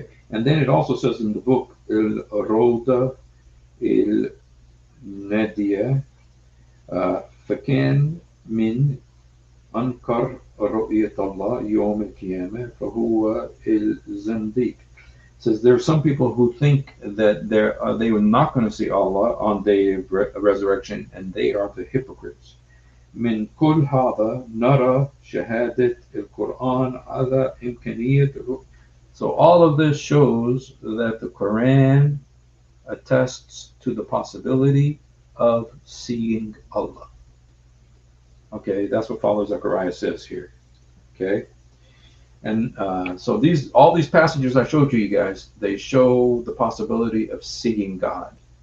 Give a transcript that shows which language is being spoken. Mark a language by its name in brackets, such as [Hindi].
[English] And then it also says in the book, Al-Rawda al-Nadiya, [Arabic] فكان من أنكر رؤية الله يوم القيامة فهو الزنديق. [English] It says there are some people who think that they were not going to see Allah on day of resurrection, and they are the hypocrites. [Arabic] من كل هذا نرى شهادة القرآن على إمكانية. [English] So all of this shows that the Quran attests to the possibility of seeing Allah. Okay, that's what Father Zechariah says here. Okay, and so all these passages I showed you guys, they show the possibility of seeing God.